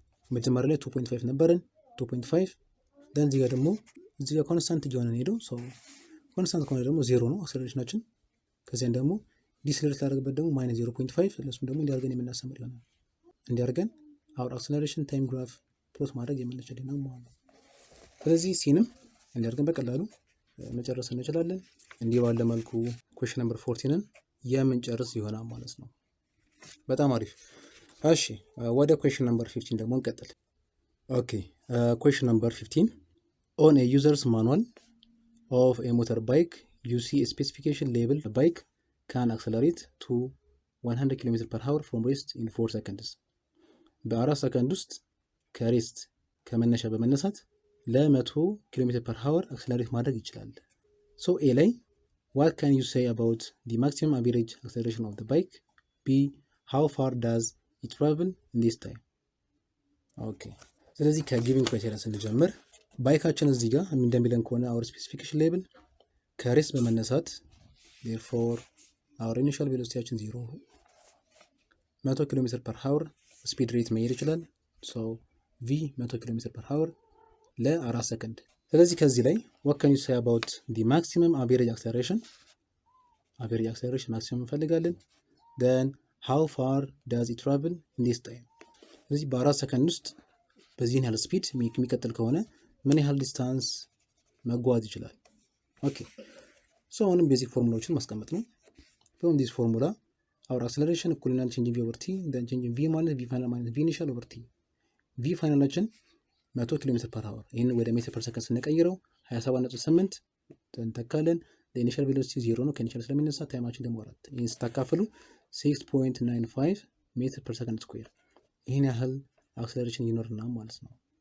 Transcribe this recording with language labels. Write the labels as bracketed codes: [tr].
[am] መጀመሪያ ላይ 2.5 ነበረን 2.5 then እዚህ ጋር ደግሞ እዚህ ጋር ኮንስታንት እየሆነ ነው ሄደው ሶ ኮንስታንት ከሆነ ደግሞ 0 ነው አክሰለሬሽናችን ከዚያን ደግሞ ዲስለሬት ላደርግበት ደግሞ -0.5 ለሱም ደግሞ እንዲያርገን የምናስተምር ይሆናል። እንዲያርገን [en] our acceleration time graph [am] ፕሎት ማድረግ የምንችል ነው ማለት ነው። ስለዚህ ሲንም እንዲያርገን በቀላሉ መጨረስ እንችላለን። እንዲህ ባለ መልኩ question number 14ን የምንጨርስ ይሆናል ማለት ነው። በጣም አሪፍ። እሺ [en] ወደ question number 15 ደግሞ እንቀጥል። ኦኬ question number 15 on a user's manual of a motorbike you see a specification label the bike can accelerate to 100 km/h from rest in 4 seconds [am] በ4 ሰከንድ ውስጥ ከሬስት ከመነሻ በመነሳት ለ100 km/h አክሰለሬት ማድረግ ይችላል። [en] ሶ ኤ ላይ what can you say about the maximum average acceleration of the bike? B how far does it travel in this time? [am] ኦኬ ስለዚህ ከጊቪንግ ክራይቴሪያ ስንጀምር ባይካችን እዚህ ጋር እንደሚለን ከሆነ [en] our specification label [am] ከሬስት በመነሳት therefore our initial velocityችን 0 100 km/h ስፒድ ሬት መሄድ ይችላል። ሶ v 100 km/h ለ4 ሰከንድ። ስለዚህ ከዚህ ላይ [en] what can you say about the maximum average acceleration? average acceleration maximum እንፈልጋለን። then how far does it travel in this time? [am] ስለዚህ በ4 ሰከንድ ውስጥ በዚህን ያህል ስፒድ የሚቀጥል ከሆነ ምን ያህል ዲስታንስ መጓዝ ይችላል? ኦኬ ሶ አሁንም ቤዚክ ፎርሙላዎችን ማስቀመጥ ነው። [en] from this formula our acceleration [am] እኩል ይሆናል [en] changing v over t [am] then changing v minus v final minus v initial over t v ፋይናላችን 100 km/h ይሄን ወደ ሜትር ፐር ሰከንድ ስንቀይረው 27.8 ተንተካለን። ኢኒሻል ቬሎሲቲ 0 ነው ከኢኒሻል ስለሚነሳ ታይማችን ደግሞ 4 ይሄን ስታካፍሉ 6.95 ሜትር ፐር ሰከንድ ስኩዌር ይሄን ያህል አክሰለሬሽን ይኖርና ማለት ነው።